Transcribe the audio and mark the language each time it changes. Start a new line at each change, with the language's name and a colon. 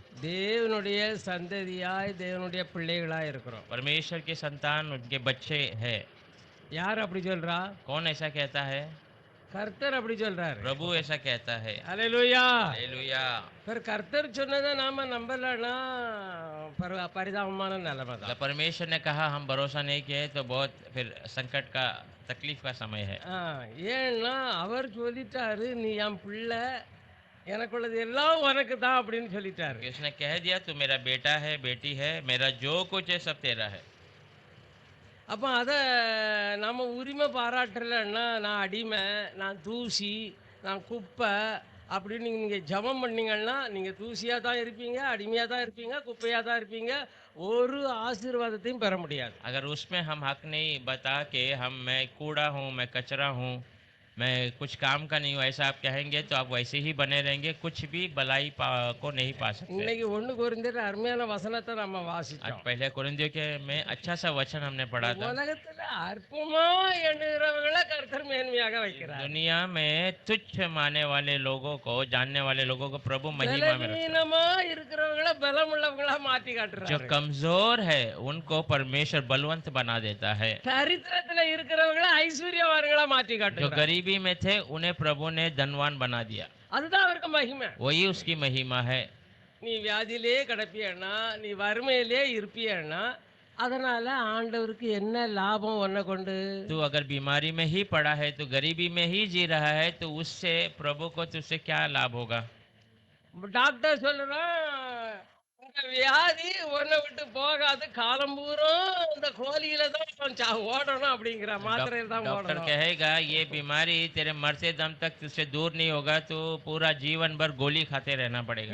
Tamil: தேவனுடைய சந்ததியாய் தேவனுடைய பிள்ளைகளாய் இருக்கிறோம்.
Hindi: परमेश्वर के संतान, उनके बच्चे हैं।
Tamil: யார் அப்படி சொல்றா?
Hindi: कौन ऐसा कहता है?
Tamil: கர்த்தர் அப்படி சொல்றாரு.
Hindi: प्रभु ऐसा कहता है।
Tamil: அல்லேலூயா.
Hindi: हालेलुया।
Tamil: पर கர்த்தர் சொன்னதை நாம நம்பலன்னா பரிதாபமான நிலைமை தான்.
Hindi: परमेश्वर ने कहा हम भरोसा नहीं किए तो बहुत फिर संकट का, तकलीफ का समय है।
Tamil: ஏன்னா அவர் சொல்லிட்டாரு, நீ என் பிள்ளை, எனக்குள்ளது எல்லாம் உனக்கு தான் அப்படின்னு சொல்லிட்டாரு.
Hindi: कि उसने कह दिया तू मेरा बेटा है, बेटी है, मेरा जो कुछ है सब तेरा है।
Tamil: அப்போ அதை நம்ம உரிமை பாராட்டலைன்னா நான் அடிமை, நான் தூசி, நான் குப்பை அப்படின்னு நீங்கள் ஜெபம் பண்ணீங்கன்னா நீங்கள் தூசியாக தான் இருப்பீங்க, அடிமையாக தான் இருப்பீங்க, குப்பையாக தான் இருப்பீங்க, ஒரு ஆசீர்வாதத்தையும் பெற முடியாது.
Hindi: अगर उसमें हम हक नहीं बता के मैं कूड़ा हूँ, मैं कचरा हूँ, मैं कुछ काम का नहीं हूँ, ऐसा आप कहेंगे तो आप वैसे ही बने रहेंगे, कुछ भी भलाई को नहीं पा सकते।
Tamil: இன்னைக்கு 1 கொரிந்தியர் அருமையான வசனத்தை நம்ம
Hindi: आज
Tamil: வாசிச்சோம்.
Hindi: पहले कुरिन्थियों के में अच्छा सा वचन हमने पढ़ा था।
Tamil: உலகத்துல அற்பமா எண்ணுகிறவர்களை கர்த்தர் மேன்மையாக வைக்கிறார்.
Hindi: दुनिया में तुच्छ माने वाले लोगों को, जानने वाले लोगों को प्रभु महिमा में रखता है।
Tamil: பலவீனமா இருக்கிறவங்களை பலமுள்ளவங்களா மாத்தி
Hindi: जो
Tamil: காட்டுறாரு.
Hindi: कमजोर है उनको परमेश्वर बलवंत बना देता है।
Tamil: தரித்திரத்துல இருக்கிறவங்களை ஐஸ்வர்யவான்களா மாத்தி
Hindi: जो
Tamil: காட்டுறாரு.
Hindi: गरीबी में थे उन्हें प्रभु ने धनवान बना दिया।
Tamil: அதுதான் அவருக்கு மகிமை.
Hindi: वही उसकी महिमा है।
Tamil: நீ வியாதியிலே கிடப்பியன்னா, நீ வறுமையிலே இருப்பியன்னா, அதனால ஆண்டவருக்கு என்ன லாபம் உன்னை கொண்டு?
Hindi: तू अगर बीमारी में ही पड़ा है, तो गरीबी में ही जी रहा है, तो उससे प्रभु को तुझसे क्या लाभ होगा?
Tamil: டாக்டர் சொல்றான், இந்த வியாதி உன்னை விட்டு போகாது, காலம் பூரம் இந்த கோலியில தான் ஓடணும் அப்படிங்கிற மாத்திரையில தான்
Hindi: डॉक्टर
Tamil: ஓடணும்.
Hindi: कहेगा ये बीमारी तेरे मरते दम तक तुझसे दूर नहीं होगा, तो पूरा जीवन भर गोली खाते रहना पड़ेगा।